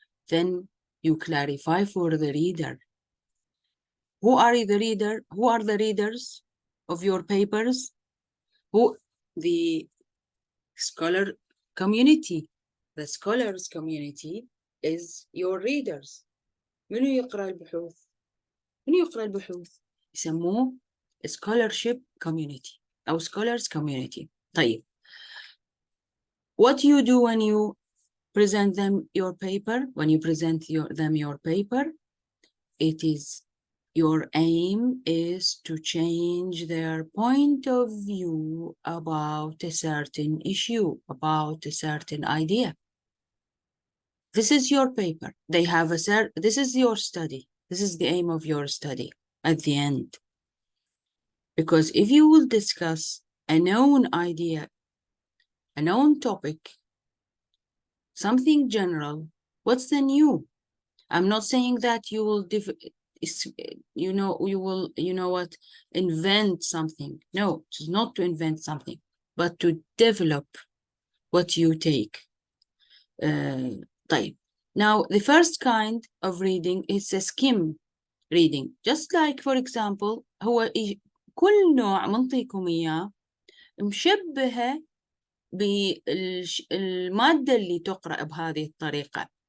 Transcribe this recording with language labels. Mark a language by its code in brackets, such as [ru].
[en] Then you clarify for the reader. Who are the reader? Who are the readers of your papers? Who? The scholar community. The scholars community is your readers. [ar] منو يقرأ البحوث؟ منو يقرأ البحوث؟ يسموه [en] scholarship community [ar] أو [en] scholars community. [ar] طيب. [en] What you do when you present them your paper? When you present them your paper, it is your aim is to change their point of view about a certain issue, about a certain idea. This is your paper. They have this is your study. This is the aim of your study at the end. Because if you will discuss a known idea, a known topic, something general, what's the new? I'm not saying that you will invent something. No, it's not to invent something, but to develop what you take. [ar] طيب. [en] Now, the first kind of reading is a skim reading. Just like, for example, [ar] هو كل نوع منطيكم إياه مشبهة بالمادة اللي تقرأ بهذه الطريقة.